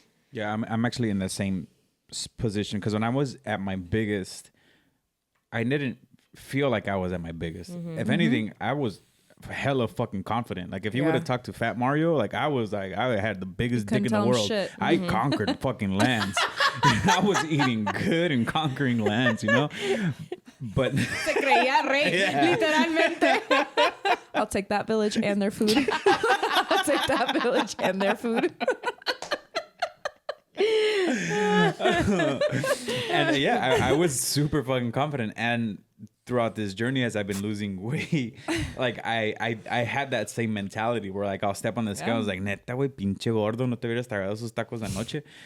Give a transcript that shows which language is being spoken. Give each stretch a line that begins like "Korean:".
English: Yeah, I'm actually in the same position, because when I was at my biggest, I didn't feel like I was at my biggest. If anything, I was hella fucking confident. Like if you would have talked to Fat Mario, like I was like, I had the biggest dick in the world. Shit. I conquered fucking lands. I was eating good and conquering lands, But
Spanish: Se creía rey, literalmente.
English: I'll take that village and their food. I'll take that village and their food. and yeah, I was super fucking confident. And throughout this journey, as I've been losing weight, like I had that same mentality where like I'll step on the scale. I was like,
Spanish: neta, güey, pinche gordo, no te hubieras tragado esos tacos anoche.